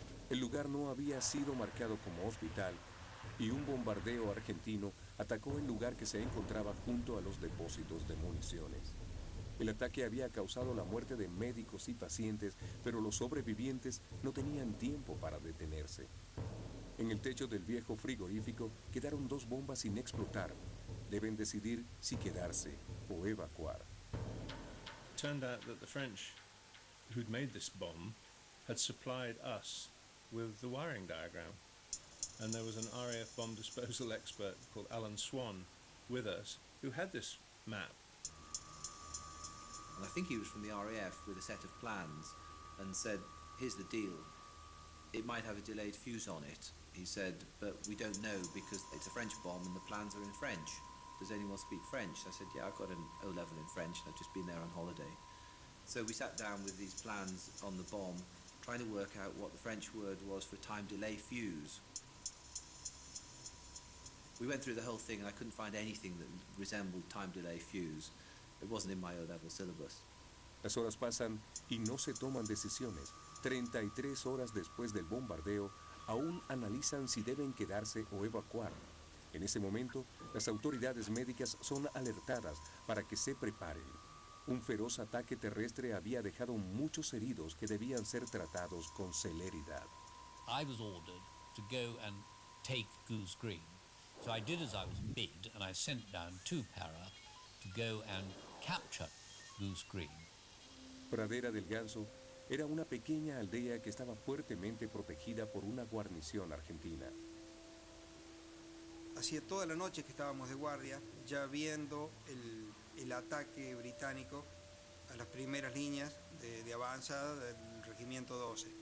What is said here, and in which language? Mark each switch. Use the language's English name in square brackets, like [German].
[Spanish] El lugar no había sido marcado como hospital y un bombardeo argentino atacó el lugar que se encontraba junto a los depósitos de municiones. El ataque había causado la muerte de médicos y pacientes, pero los sobrevivientes no tenían tiempo para detenerse. En el techo del viejo frigorífico quedaron 2 bombas sin explotar. Deben decidir si quedarse o evacuar. [English] It turned out that the French who'd made this bomb had supplied us with the wiring diagram. And there was an RAF bomb disposal expert called Alan Swan with us who had this map. And I think he was from the RAF with a set of plans and said, here's the deal. It might have a delayed fuse on it, he said, but we don't know because it's a French bomb and the plans are in French. Does anyone speak French? I said, yeah, I've got an O-level in French and I've just been there on holiday. So we sat down with these plans on the bomb, trying to work out what the French word was for time delay fuse. We went through the whole thing and I couldn't find anything that resembled time delay fuse. It wasn't in my O-level syllabus. [Spanish] Las horas pasan y no se toman decisiones. 33 horas después del bombardeo, aún analizan si deben quedarse o evacuar. En ese momento, las autoridades médicas son alertadas para que se preparen. Un feroz ataque terrestre había dejado muchos heridos que debían ser tratados con celeridad. [English] I was ordered to go and take Goose Green. So I did as I was bid, and I sent down 2 para to go and capture Goose Green. [Spanish] Pradera del Ganso era una pequeña aldea que estaba fuertemente protegida por una guarnición argentina. Hacía toda la noche que estábamos de guardia, ya viendo el ataque británico a las primeras líneas de avanzada del Regimiento 12.